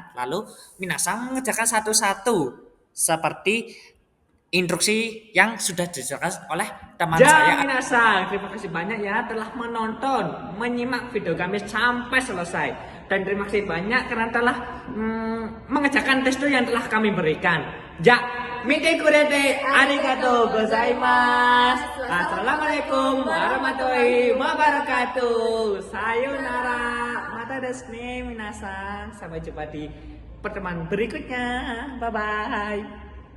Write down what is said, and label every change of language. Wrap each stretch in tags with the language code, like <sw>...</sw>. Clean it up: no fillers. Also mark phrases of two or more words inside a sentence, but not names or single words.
<id>Lalu minasang mengerjakan satu-satu seperti instruksi yang sudah dijelaskan oleh teman saya. Minasang, terima kasih banyak ya telah menonton, menyimak video kami sampai selesai. Dan terima kasih banyak karena telah mengerjakan tes yang telah kami berikan.</id> <ja>じゃ、見てくれてありがとうございます.</ja> <ar>السلام عليكم ورحمة الله وبركاته.</ar> <ja>さよなら。またですね皆さん.</ja> <id>Sampai jumpa di pertemuan berikutnya.</id> <en>Bye bye.</en>